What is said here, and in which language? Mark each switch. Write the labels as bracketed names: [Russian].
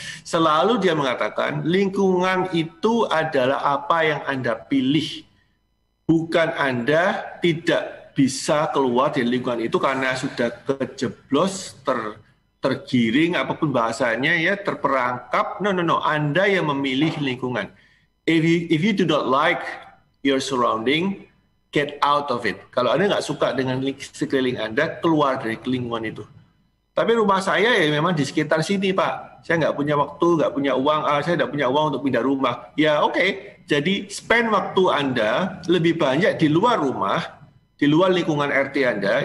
[Indonesian] Selalu dia mengatakan lingkungan itu adalah apa yang Anda pilih. Bukan Anda tidak bisa keluar dari lingkungan itu karena sudah kejeblos, tergiring apapun bahasanya ya, terperangkap. No. Anda yang memilih lingkungan. [English] If you do not like your surrounding, get out of it. [Indonesian] Kalau Anda nggak suka dengan sekeliling Anda, keluar dari lingkungan itu. Tapi rumah saya ya memang di sekitar sini, Pak. Saya nggak punya waktu, nggak punya uang, saya nggak punya uang untuk pindah rumah. Ya oke. Jadi spend waktu Anda lebih banyak di luar rumah, di luar lingkungan RT Anda.